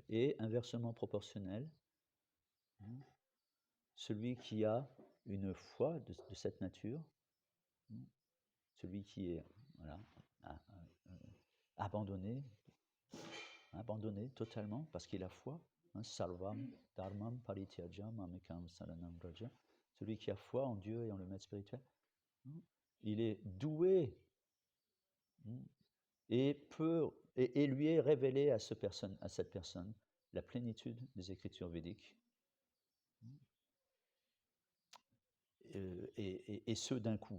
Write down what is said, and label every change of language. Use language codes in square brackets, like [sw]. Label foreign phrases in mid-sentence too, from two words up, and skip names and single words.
[fr] Et inversement proportionnel, hein, celui qui a une foi de cette nature, hein, celui qui est voilà, abandonné totalement parce qu'il a foi, hein, [sa] salvam dharmam parityajam mamekam saranam vraja, [fr] celui qui a foi en Dieu et en le maître spirituel, hein, il est doué, hein, et lui est révélé à cette personne la plénitude des écritures védiques, et ce d'un coup.